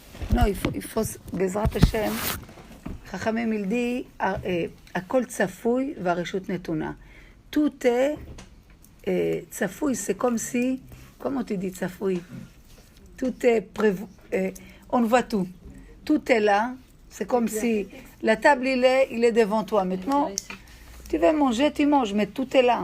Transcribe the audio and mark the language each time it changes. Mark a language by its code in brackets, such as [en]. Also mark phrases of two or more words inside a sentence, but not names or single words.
[fr] Non, il faut, [he] בעזרת השם, חכמים ילדי, הכל צפוי והרשות נתונה. [fr] tout est צפוי, c'est comme si, comment tu dis צפוי? Tout est prévu, on voit tout. Tout est là, c'est comme si la table il est devant toi. Maintenant, tu veux manger, tu manges, mais tout est là.